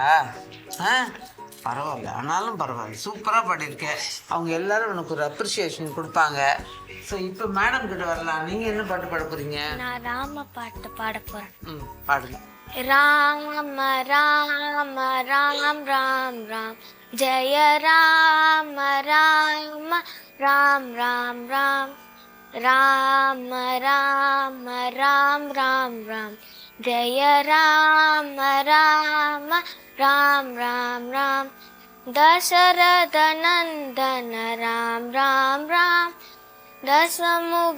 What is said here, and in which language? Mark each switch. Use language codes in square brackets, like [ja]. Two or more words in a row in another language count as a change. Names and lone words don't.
[ta] பரவாயில்ல, ஆனாலும் பரவாயில்ல, சூப்பராக பாடியிருக்கேன். அவங்க எல்லாரும் உனக்கு ஒரு அப்ரிசியேஷன் கொடுப்பாங்க. ஸோ இப்போ மேடம் கிட்ட வரலாம். நீங்கள் என்ன பாட்டு பாட போகிறீங்க? நான் ராம பாட்டு பாட போகிறேன். பாடுங்க. [hi] ராம ராம ராம் ராம் ராம் जय राम राम राम राम राम राम राम राम राम राम जय राम राम राम राम राम दशरथ नंदन राम राम राम दशमुख